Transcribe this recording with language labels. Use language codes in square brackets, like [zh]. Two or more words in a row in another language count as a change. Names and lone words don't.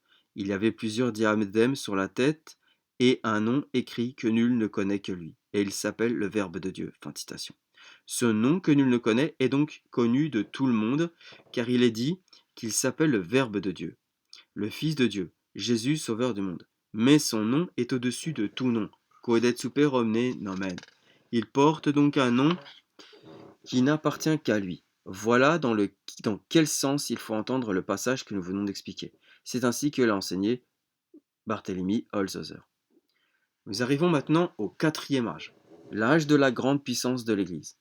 [fr] Il y avait plusieurs diadèmes sur la tête et un nom écrit que nul ne connaît que lui. Et il s'appelle le Verbe de Dieu. Fin de citation. Ce nom que nul ne connaît est donc connu de tout le monde, car il est dit qu'il s'appelle le Verbe de Dieu, le Fils de Dieu, Jésus, Sauveur du monde. Mais son nom est au-dessus de tout nom. [la] Coedet super omne nomen. [fr] Il porte donc un nom qui n'appartient qu'à lui. Voilà dans quel sens il faut entendre le passage que nous venons d'expliquer. C'est ainsi que l'a enseigné Barthélemy Holzhauser. Nous arrivons maintenant au quatrième âge, l'âge de la grande puissance de l'Église.